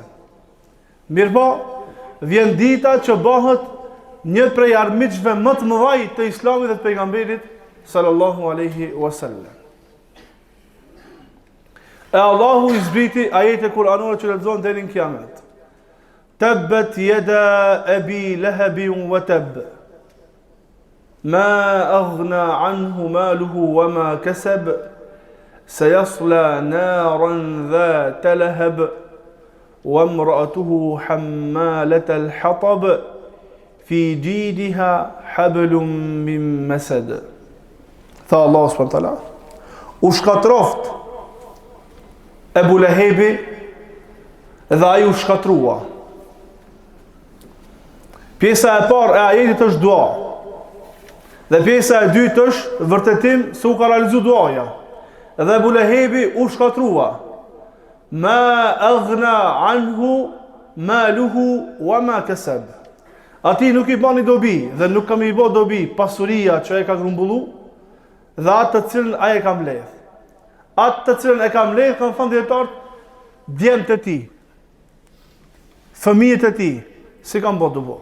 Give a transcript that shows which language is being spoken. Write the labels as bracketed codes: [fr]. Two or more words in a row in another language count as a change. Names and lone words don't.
[sq] Mirpo, vjen dita që bëhet një prej armiqve më të mëdhej të islamit dhe të pejgamberit [ar] صلى الله عليه وسلم. [sq] E Allahu i zbriti ajete kuranore që lexohen deri në kiamet. [ar] تبت يدا أبي لهب وتب. ما أغنى عنه ماله وما كسب. سيصلى نارا ذات لهب وامرأته حمالة الحطب في جيدها حبل من مسد. [sq] Tha Allah [ar] سبحانه وتعالى, [sq] u shkatroft Ebu Lehebi dhe ai u shkatrua. Pjesa e parë e ajetit është dua. Dhe pjesa e dytë është vërtetim se u ka realizuar duaja. Dhe Ebu Lehebi u shkatrua. [ar] ما أغنى عنه ماله وما كسب. [sq] Ati nuk i bani dobi dhe nuk kam i bë dobi pasuria që e ka grumbullu dhe atë të cilën ai e ka mbledh. Atë të cilën e ka mbledh kanë thënë dietarët, djemtë e tij, fëmijët e tij, si kanë bë dobi.